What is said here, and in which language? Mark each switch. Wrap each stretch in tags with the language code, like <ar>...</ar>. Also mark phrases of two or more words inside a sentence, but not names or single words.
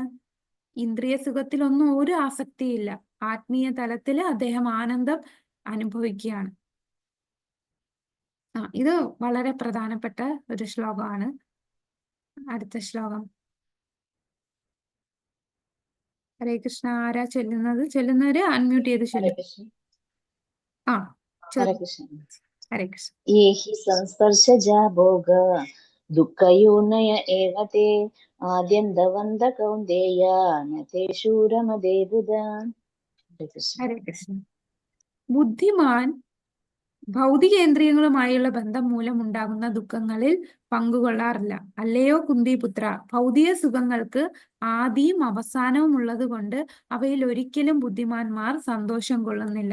<ml>ഇന്ദ്രിയ സുഖത്തിലൊന്നും ഒരു ആസക്തിയില്ല. ആത്മീയ തലത്തിൽ അദ്ദേഹം ആനന്ദം അനുഭവിക്കുകയാണ്. ഇത് വളരെ പ്രധാനപ്പെട്ട ഒരു ശ്ലോകമാണ്. അടുത്ത ശ്ലോകം. ഹരേ കൃഷ്ണ. ആരാ ചൊല്ലുന്നവര് അൺമ്യൂട്ട് ചെയ്ത് ഹരേ ചൊല്ലും. കൃഷ്ണ. ആ, ഹരേ കൃഷ്ണ. ഹരേ കൃഷ്ണ.</ml> <sa>ये हि संस्पर्शजा भोग दुःखयोनय एव ते आद्यन्तवन्त कौन्तेय न तेषु रमते बुधा. हरे कृष्ण.</sa> <ml>ഹരേ കൃഷ്ണ. ബുദ്ധിമാൻ ഭൗതികേന്ദ്രിയങ്ങളുമായുള്ള ബന്ധം മൂലമുണ്ടാകുന്ന ദുഃഖങ്ങളിൽ പങ്കുകൊള്ളാറില്ല. അല്ലയോ കുന്തിപുത്ര, ഭൗതിക സുഖങ്ങൾക്ക് ആദിയും അവസാനവും ഉള്ളത് കൊണ്ട് അവയിൽ ഒരിക്കലും ബുദ്ധിമാന്മാർ സന്തോഷം കൊള്ളുന്നില്ല.</ml>